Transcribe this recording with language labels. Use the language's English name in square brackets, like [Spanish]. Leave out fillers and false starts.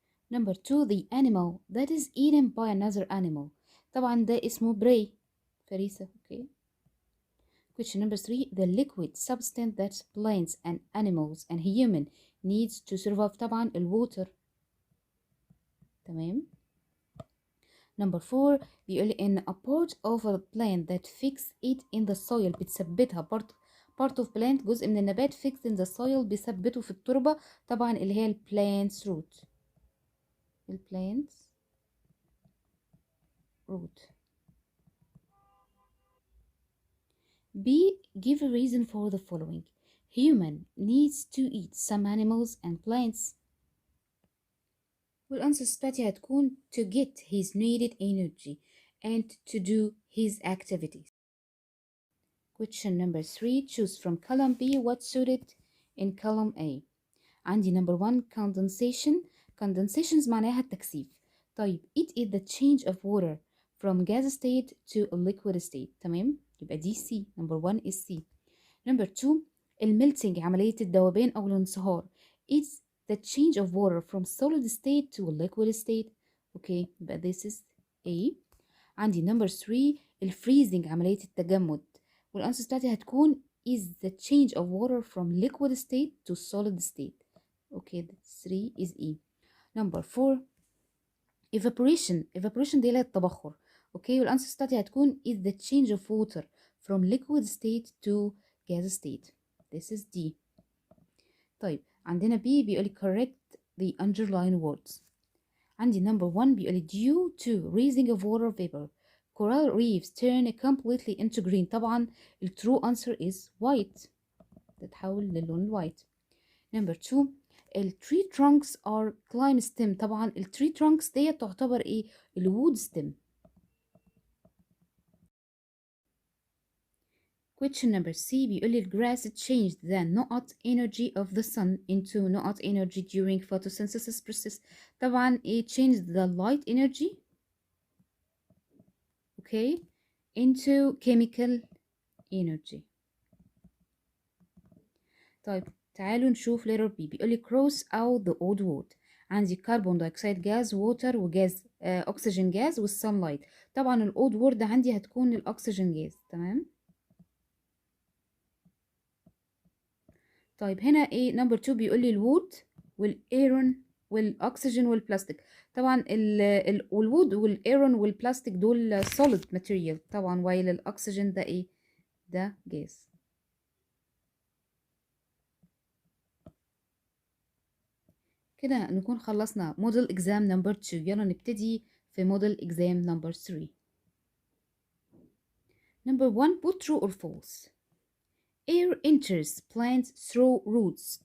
[English] Number 2 the animal that is eaten by another animal. [Arabic] طبعا ده اسمه prey. فريسة. اوكي. [English] Question number 3 the liquid substance that plants and animals and human needs to survive. [Arabic] طبعا الwater. تمام. [English] Number 4 بيقول in a part of a plant that fix it in the soil بتثبتها part of plant [Arabic] جزء من النبات [English] fixed in the soil [Arabic] بيثبته في التربة. طبعا اللي هي plant's root. [English] plant's root. B. Give a reason for the following. Human needs to eat some animals and plants. [Arabic] والأنسر بتاعتي هتكون [English] to get his needed energy and to do his activities. Question number 3 choose from column B what suited in column A. عندي number 1 condensation. [Arabic] condensations معناها التكثيف. [English] طيب it is the change of water from gas state to a liquid state. [Arabic] تمام. يبقى دي [English] C. number 1 is C. [Arabic] number 2 الميلتنج عملية الذوبان أو الانصهار. [English] it's the change of water from solid state to a liquid state. okay يبقى this is A. [Arabic] عندي number 3 الفريزنج عملية التجمد. والأنسر بتاعتي هتكون [English] is the change of water from liquid state to solid state. okay that's 3 is E. number 4 evaporation [Arabic] دي التبخر. اوكي والأنسر بتاعتي هتكون [English] is the change of water from liquid state to gas state. this is D. [Arabic] طيب عندنا B بيقولي correct the underlined words. عندي number 1 بيقولي [English] due to raising of water vapor coral reefs turn completely into green. طبعا ال true answer is white. [Arabic] تتحول للون الوايت. [English] number 2 ال tree trunks are climb stem. [Arabic] طبعا ال tree trunks دي تعتبر ايه؟ ال [English] wood stem. question number C بيقولي grass changed the نقط energy of the sun into نقط energy during photosynthesis process. [Arabic] طبعا [English] it changed the light energy okay into chemical energy. طيب تعالوا نشوف letter B بيقولي cross out the odd word. عندي carbon dioxide gas water وجاز oxygen gas والsunlight. [Arabic] طبعا ال odd word عندي هتكون الأكسجين جاز. تمام. طيب هنا ايه number 2 بيقول لي الوود والايرون والاكسجين والبلاستيك. طبعا الوود والايرون والبلاستيك دول [English] solid material [Arabic] طبعا while الاكسجين ده ايه؟ ده جاز. كده نكون خلصنا [English] model exam number [Arabic] 2. يلا نبتدي في موديل اكزام نمبر 3. [English] number 1 put true or false. air enters plants through roots.